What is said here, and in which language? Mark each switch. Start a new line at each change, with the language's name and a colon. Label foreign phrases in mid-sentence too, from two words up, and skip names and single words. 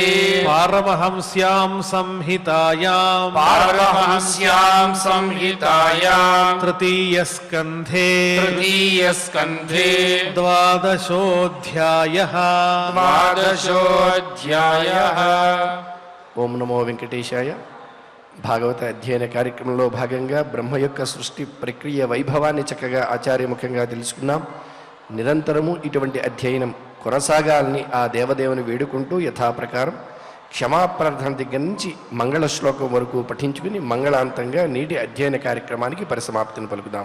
Sanskrit: पारमहंस्यां संहितायां पारमहंस्यां संहितायां तृतीयस्कन्धे तृतीयस्कन्धे द्वादशोऽध्यायः द्वादशोऽध्यायः। ఓం నమో వెంకటేశాయ.
Telugu: భాగవత అధ్యయన కార్యక్రమంలో భాగంగా బ్రహ్మ యొక్క సృష్టి ప్రక్రియ వైభవాన్ని చక్కగా ఆచార్యముఖంగా తెలుసుకున్నాం. నిరంతరము ఇటువంటి అధ్యయనం కొనసాగాలని ఆ దేవదేవుని వేడుకుంటూ యథాప్రకారం క్షమాప్రార్థన దగ్గర నుంచి మంగళ శ్లోకం వరకు పఠించుకుని మంగళాంతంగా నేటి అధ్యయన కార్యక్రమానికి పరిసమాప్తిని పలుకుదాం.